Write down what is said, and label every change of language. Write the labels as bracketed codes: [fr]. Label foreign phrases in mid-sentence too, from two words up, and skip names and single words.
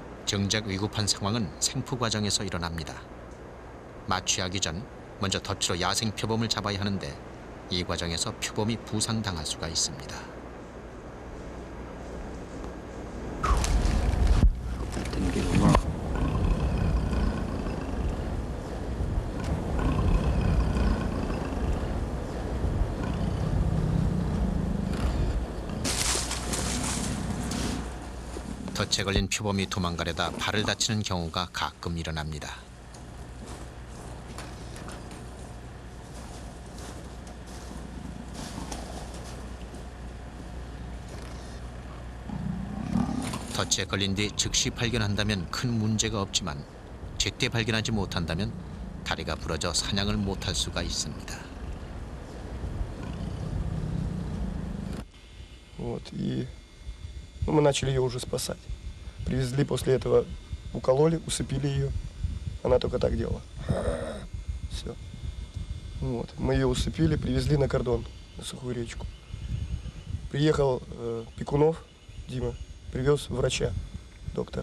[ko] 정작 위급한 상황은 생포 과정에서 일어납니다. 마취하기 전 먼저 덫으로 야생 표범을 잡아야 하는데 이 과정에서 표범이 부상당할 수가 있습니다. [en] Didn't get him wrong. [ko] 덫에 걸린 표범이 도망가려다 발을 다치는 경우가 가끔 일어납니다. 덫에 걸린 뒤 즉시 발견한다면 큰 문제가 없지만 제때 발견하지 못한다면 다리가 부러져 사냥을 못할 수가 있습니다. [ru] Вот, и мы начали ее уже спасать. Привезли после этого, укололи, усыпили ее. Она только так делала. Все. Вот. Мы ее усыпили, привезли на кордон, на Сухую речку. Приехал Пекунов Дима, привез врача, доктор.